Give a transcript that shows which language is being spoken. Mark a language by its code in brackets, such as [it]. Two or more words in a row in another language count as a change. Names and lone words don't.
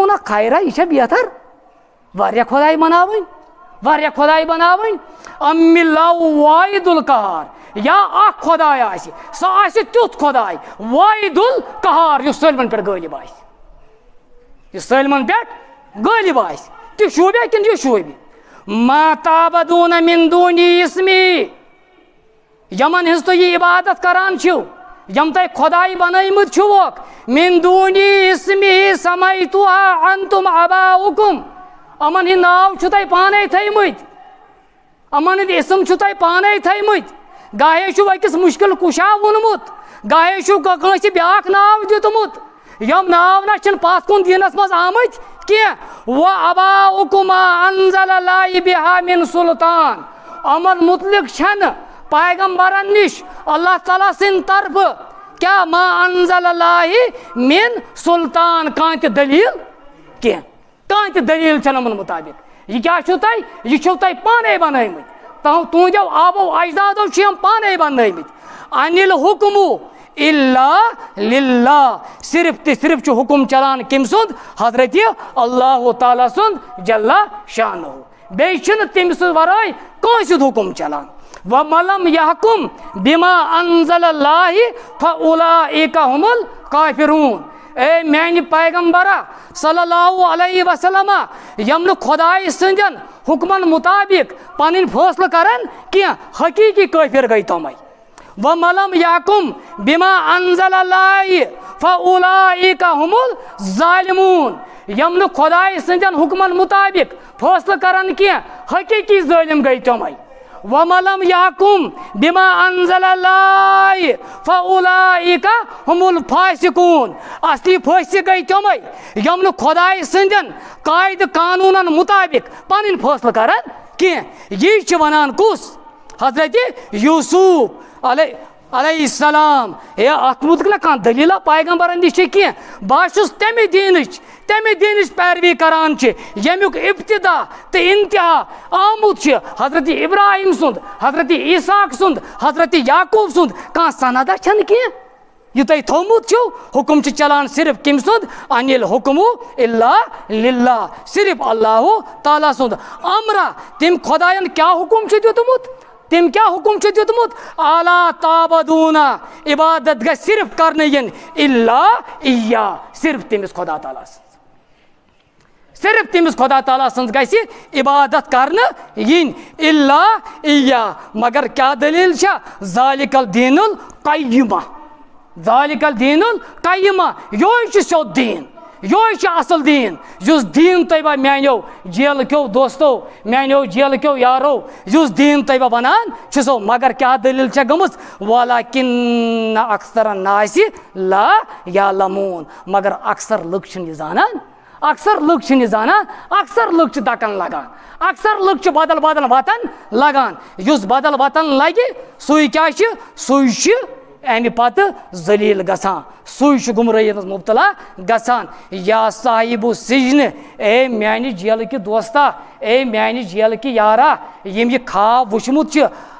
[ks] یہِ چھا بہتر واریاہ خۄداے مناوٕنۍ واریاہ خدائی بناوٕنۍ [ar] ام اللہ واحد القہار [ks] یا اکھ خداے آسہِ سۄ آسہِ تیُتھ خداے [ar] واحد القہار [ks] یُس سٲلمن پٮ۪ٹھ غٲلب آسہِ یُس سٲلمن پٮ۪ٹھ غٲلب آسہِ تہِ شوٗبیا کِنہٕ یہِ شوٗبہِ [ar] ما تعبدون من دونی اسمی [ks] یمن ہنٛز تُہۍ یہِ عبادت کران چھِو یم تۄہہِ خداے بنٲومٕتۍ چھِوکھ [ar] من دونی اسمی سمیتُہا انتم آباؤکم [ks] یِمن ہٕنٛدۍ ناو چھِو تۄہہِ پانے تھٲیمٕتۍ یِمن ہٕنٛدۍ اسم چھِو تۄہہِ پانے تھٲیمٕتۍ گاہے چھُو أکِس مُشکِل کُشا ووٚنمُت گاہے چھُو کٲنٛسہِ بیٛاکھ ناو دیُتمُت یِم ناو نہ چھِنہٕ پتھ کُن دیٖنس منٛز آمٕتۍ کینٛہہ [ar] وَأَبَاؤکُم مَا أَنزَلَ اللَّهُ بِهَا مِن سُلطان [ks] یِمن مُتعلِق چھنہٕ پیغمبرن نِش اللہ تعالیٰ سٕنٛدِ طرفہٕ کیٛاہ [ar] ما انزل اللہِ مِن سُلطان [ks] کانٛہہ تہِ دٔلیٖل کینٛہہ کانٛہہ تہِ دٔلیٖل چھنہٕ یِمن مُطابِق یہِ کیٛاہ چھُو تۄہہِ یہِ چھُو تۄہہِ پانے بنٲومٕتۍ تُہنٛدیو آبو اجدادو چھِ یِم پانے بنٲومٕتۍ [ar] انِل حُکمُ الا للہ [ks] صرف تہِ صرف چھُ حُکم چلان کٔمۍ سُنٛد حضرتِ اللہ تعالیٰ سُنٛد [ar] جل شانہ [ks] بیٚیہِ چھُنہٕ تٔمۍ سٕنٛدِ ورٲے کٲنٛسہِ ہُنٛد حُکم چلان [ar] وَمَن لَمْ یَحْکُم بِما أَنزَلَ اللَّهُ فَأُولَٰئِکَ هُمُ الْکافِرُونَ [ks] اے میانہِ پیغمبرا [ar] صلی اللہ علیہ وسلم [ks] یم نہٕ خۄداے سٕنٛدٮ۪ن حُکمن مُطابِق پنٕنۍ فٲصلہٕ کرن کینٛہہ حقیٖقی کٲفِر گٔے تِمے [ar] وَمَن لَمْ یَحْکُم بِما أَنزَلَ اللَّهُ فَأُولَٰئِکَ هُمُ الظَّالِمُونَ [ks] یم نہٕ خۄداے سٕنٛدٮ۪ن حُکمن مُطابِق فٲصلہٕ کرن کینٛہہ حقیٖقی ظٲلِم گٔے تِمے [ar] وَمَن لَمْ یَحْکُم بِما أَنزَلَ اللَّهُ فَأُولَٰئِکَ هُمُ الْفَاسِقُونَ [ks] اصلی فٲسِق گٔے تِمے یم نہٕ خۄداے سٕنٛدٮ۪ن قاعدٕ قانوٗنن مُطابِق پنٕنۍ فٲصلہٕ کرن کینٛہہ یی چھِ ونان کُس حضرتِ یوٗسف [ar] علیہ السلام [ks] ہے اتھ متعلق نہ کانٛہہ دٔلیٖلا پیغمبرن نِش چھِ کینٛہہ بہٕ چھُس تمہِ دیٖنٕچ پیروی کران چھِ ییٚمیُک ابتدا تہٕ انتہا آمُت چھِ حضرتِ ابراہیم سُنٛد حضرتِ عیٖساق سُنٛد حضرتِ یعقوٗب سُنٛد کانٛہہ سندا چھنہٕ کینٛہہ یہ تۄہہِ تھوٚومُت چھُو حُکم چھُ چلان صرف کٔمۍ سُنٛد [ar] انِل حُکمُ الا للہ [ks] صرف اللہ تعالیٰ سُنٛد امرا تٔمۍ خۄداین کیٛاہ حُکم چھُ دیُتمُت تٔمۍ کیٛاہ حُکم چھُ دیُتمُت [ar] الا تعبدوٗنہ [ks] عبادت گژھِ صرف کرنہٕ یِنۍ [ar] الا اِیا [ks] صرف تٔمِس خۄدا تعالیٰ سٕنٛز صرف تٔمِس خۄدا تعالیٰ سٕنٛز گژھِ عبادت کرنہٕ یِنۍ [ar] الا اِیا [ks] مگر کیٛاہ دٔلیٖل چھےٚ [ar] ذالِکَ الدیٖن القیمہ ذالِکَ الدیٖن القیمہ [ks] یہوے چھُ سیوٚد دیٖن یہوے چھُ اصل دیٖن یُس دیٖن تۄہہِ بہٕ میانیو جیلہٕ کیو دوستو میانیو جیلہٕ کیو یارو یُس دیٖن تۄہہِ بہٕ ونان چھُسو مگر کیٛاہ دٔلیٖل چھےٚ گٔمٕژ [ar] وَلَکِنَّ اَکثَرَ النَّاسِ لا یعلموٗن [ks] مگر اکثر لُکھ چھِنہٕ یہِ زانان اکثر لُکھ چھِنہٕ یہِ زانان اکثر لُکھ چھِ دکن لگان اکثر لُکھ چھِ بدل بدل وتن لگان یُس بدل وتن لگہِ سُے کیٛاہ چھُ سُے چھُ امہِ پتہٕ ذلیٖل گژھان سُے چھُ گُمرٲہی منٛز مُبتلا گژھان [ar] یا صاحبُ سجنہِ [ks] اے میانہِ جیلہٕ کہِ دوستا اے میانہِ جیلہٕ کہِ یارا یِم یہِ خواب وٕچھمُت چھِ